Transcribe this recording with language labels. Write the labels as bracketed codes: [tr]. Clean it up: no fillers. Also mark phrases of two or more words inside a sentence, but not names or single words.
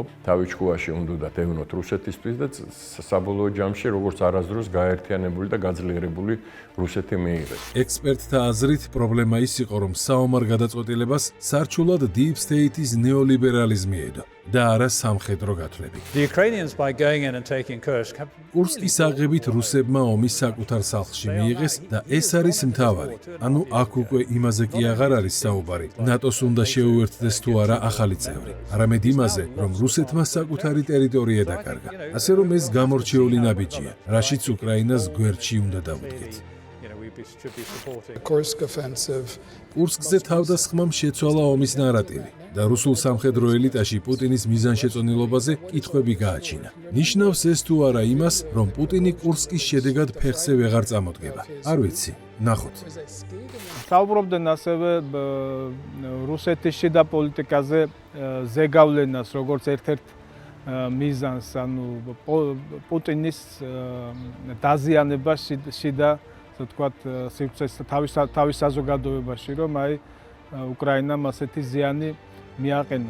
[ka] თავისუფლობაში უნდა დევნოთ რუსეთისთვის და საბოლოო ჯამში როგორც არასდროს გაერთიანებული და გაძლიერებული რუსეთი მიიღეს. ექსპერტთა აზრით პრობლემა ის იყო, რომ საომარ გადაწყვეტილებას სარჩულად [en] deep state- [ka] ის ნეოლიბერალიზმი ედო, და არა სამხედრო გათვლები. [en] The Ukrainians, by going in and taking Kursk, have [ka] კურსკის აღებით რუსებმა ომი საკუთარ სახლში მიიღეს და ეს არის მთავარი. ანუ აქ უკვე იმაზე კი აღარ არის საუბარი, ნატოს უნდა შეუერთდეს თუ არა ახალი წევრი. არამედ იმაზე, რომ რუსეთმა საკუთარი ტერიტორია დაკარგა. ასე რომ ეს გამორჩეული ნაბიჯია, რაშიც უკრაინას გვერდში უნდა დავუდგეთ. [en] should be supporting. Kursk offensive. [ka] კურსკზე თავდასხმამ შეცვალა ომის ნარატივი და რუსულ სამხედრო ელიტაში პუტინის მიზანშეწონილობაზე კითხვები გააჩინა. ნიშნავს ეს თუ არა იმას, რომ პუტინი კურსკის შედეგად ფეხზე ვეღარ წამოდგება. არ ვიცი, ნახოთ. საუბრობდნენ ასევე რუსეთის შიდა პოლიტიკაზე ზეგავლენას, როგორც ერთ-ერთ მიზანს, ანუ პუტინის დაზიანება შიდა თქვათ თავის საზოგადოებაში, რომ აი უკრაინამ ასეთი ზიანი მიაყენა.